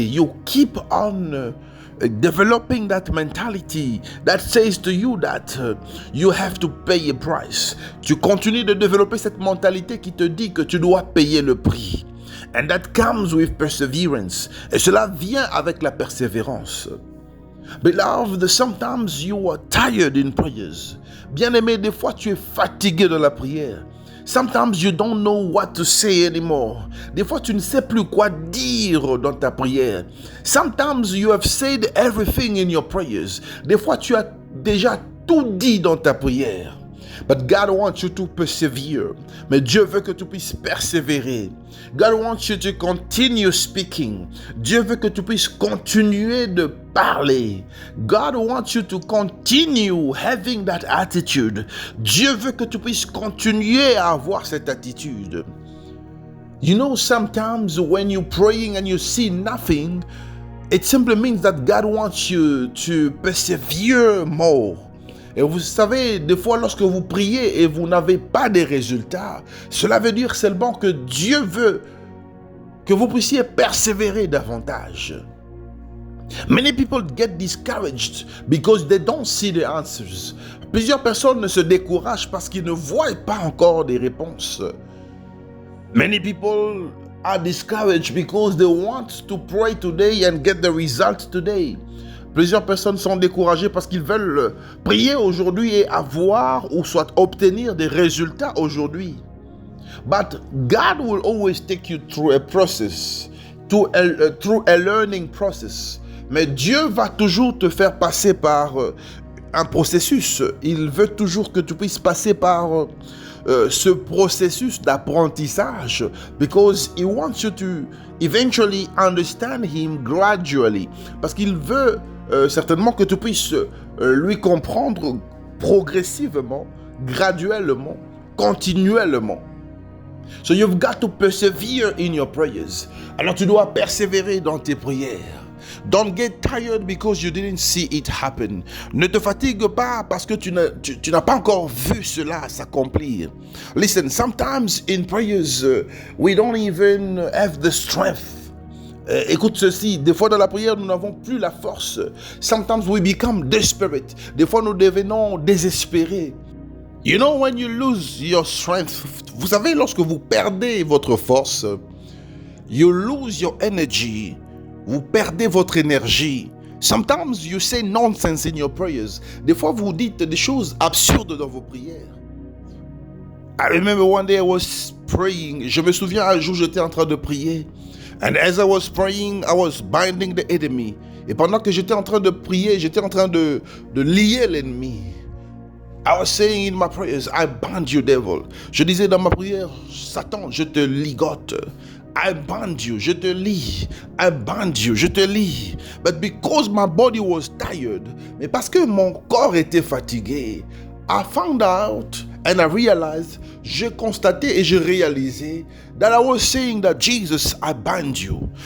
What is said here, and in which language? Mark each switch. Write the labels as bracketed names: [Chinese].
[English] You keep on developing that mentality that says to you that you have to pay a price. [French] Tu continues de développer cette mentalité qui te dit que tu dois payer le prix. [English] And that comes with perseverance. [French] Et cela vient avec la persévérance. [English] Beloved, sometimes you are tired in prayers. [French] Bien-aimé, des fois tu es fatigué de la prière. [English] Sometimes you don't know what to say anymore. [French] Des fois, tu ne sais plus quoi dire dans ta prière. [English] Sometimes you have said everything in your prayers. [French] Des fois, tu as déjà tout dit dans ta prière. [English] But God wants you to persevere. [French] Mais Dieu veut que tu puisses persévérer. [English] God wants you to continue speaking. [French] Dieu veut que tu puisses continuer de parler. [English] God wants you to continue having that attitude. [French] Dieu veut que tu puisses continuer à avoir cette attitude. [English] You know, sometimes when you're praying and you see nothing, it simply means that God wants you to persevere more. [French] Et vous savez, des fois, lorsque vous priez et vous n'avez pas de résultats, cela veut dire seulement que Dieu veut que vous puissiez persévérer davantage. [English] Many people get discouraged because they don't see the answers. [French] Plusieurs personnes se découragent parce qu'ils ne voient pas encore des réponses. [English] Many people are discouraged because they want to pray today and get the result today. [French] Plusieurs personnes sont découragées parce qu'ils veulent prier aujourd'hui et avoir ou soit obtenir des résultats aujourd'hui. [English] But God will always take you through a process, through a learning process. [French] Mais Dieu va toujours te faire passer par un processus. Il veut toujours que tu puisses passer par ce processus d'apprentissage, [English] because he wants you to eventually understand him gradually. [French] Parce qu'il veut certainement que tu puisses lui comprendre progressivement, graduellement, continuellement. [English] So you've got to persevere in your prayers. [French] Alors tu dois persévérer dans tes prières. [English] Don't get tired because you didn't see it happen. [French] Ne te fatigue pas parce que tu n'as pas encore vu cela s'accomplir. [English] Listen, sometimes in prayers, we don't even have the strength. [French] Écoute ceci, des fois dans la prière, nous n'avons plus la force. [English] Sometimes we become desperate. [French] Des fois, nous devenons désespérés. [English] You know, when you lose your strength, [French] vous savez, lorsque vous perdez votre force, [English] you lose your energy. [French] Vous perdez votre énergie. [English] Sometimes you say nonsense in your prayers. [French] Des fois, vous dites des choses absurdes dans vos prières. [English] I remember one day I was praying. [French] Je me souviens un jour, j'étais en train de prier. [English] And as I was praying, I was binding the enemy. [French] Et pendant que j'étais en train de prier, j'étais en train de lier l'ennemi. [English] I was saying in my prayers, I bind you, devil. [French] Je disais dans ma prière, Satan, je te ligote. [English] I bind you, [French] je te lie. [English] I bind you, je te lie. But because my body was tired, [French] mais parce que mon corps était fatigué, [English] I found out And I realized, [French] j'ai constaté et j'ai réalisé [English] that I was saying that Jesus, I bind you.